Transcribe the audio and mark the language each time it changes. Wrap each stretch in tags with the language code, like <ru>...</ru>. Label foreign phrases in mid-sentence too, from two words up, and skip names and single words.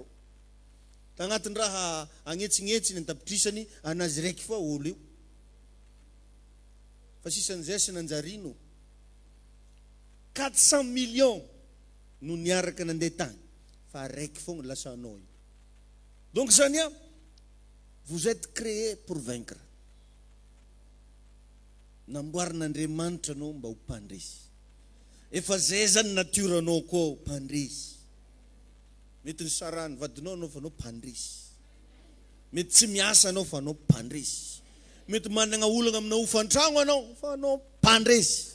<mg>Tagnatin'ny raha agnetsinetsiny antapitrisany anazy raiky foa olo io. Fa sisan'izay sy nanjarino. 400 millions no niaraka nandeha tany. Fa araiky foana lasa anao io.</mg> <fr>Donc zany vous êtes créé pour vaincre.</fr> <mg>Namboarin'Andriamanitra anao mba ho mpandresy. Efa zay zany nature anao koa mpandresy. Mety ny sarany vadinao anao fa anao mpandresy. Mety tsy miasa anao fa anao mpandresy. Mety manana olana amina hofantrano anao fa anao mpandresy.</mg>